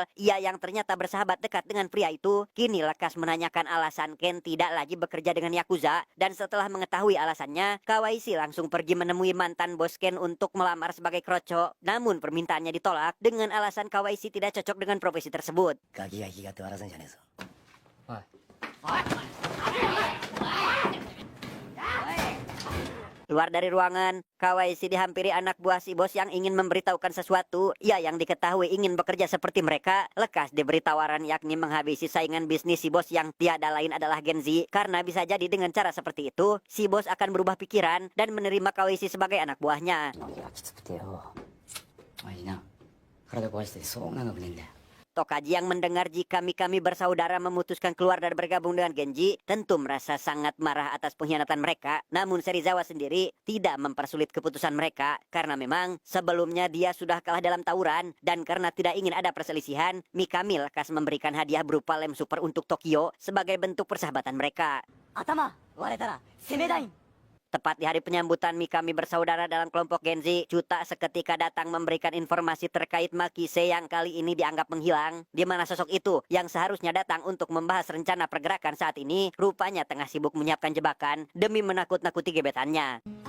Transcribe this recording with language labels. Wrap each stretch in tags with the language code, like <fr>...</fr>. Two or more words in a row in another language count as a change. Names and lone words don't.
<id>Ia yang ternyata bersahabat dekat dengan pria itu, kini lekas menanyakan alasan Ken tidak lagi bekerja dengan Yakuza. Dan setelah mengetahui alasannya, Kawaisi langsung pergi menemui mantan bos Ken untuk melamar sebagai kroco. Namun permintaannya ditolak dengan alasan Kawaisi tidak cocok dengan profesi tersebut.</id> <ja>ガキが気がって笑わせんじゃねえぞ。</ja> <id>Keluar dari ruangan, Kawaisi dihampiri anak buah si bos yang ingin memberitahukan sesuatu. Ia yang diketahui ingin bekerja seperti mereka, lekas diberi tawaran yakni menghabisi saingan bisnis si bos yang tiada lain adalah Genzi. Karena bisa jadi dengan cara seperti itu, si bos akan berubah pikiran dan menerima Kawaisi sebagai anak buahnya.</id> <ja>いやきつくてよ。おいな、体壊してそう長くねえんだよ。</ja> <id>Tokaji yang mendengar jika Mikami bersaudara memutuskan keluar dan bergabung dengan Genji tentu merasa sangat marah atas pengkhianatan mereka. Namun Serizawa sendiri tidak mempersulit keputusan mereka karena memang sebelumnya dia sudah kalah dalam tawuran dan karena tidak ingin ada perselisihan, Mikami lekas memberikan hadiah berupa lem super untuk Tokyo sebagai bentuk persahabatan mereka.</id> <ja>頭割れたら攻めダイン。</ja> <id>Tepat di hari penyambutan Mikami bersaudara dalam kelompok Genji, Chuta seketika datang memberikan informasi terkait Makise yang kali ini dianggap menghilang. Di mana sosok itu yang seharusnya datang untuk membahas rencana pergerakan saat ini, rupanya tengah sibuk menyiapkan jebakan demi menakut-nakuti gebetannya.</id>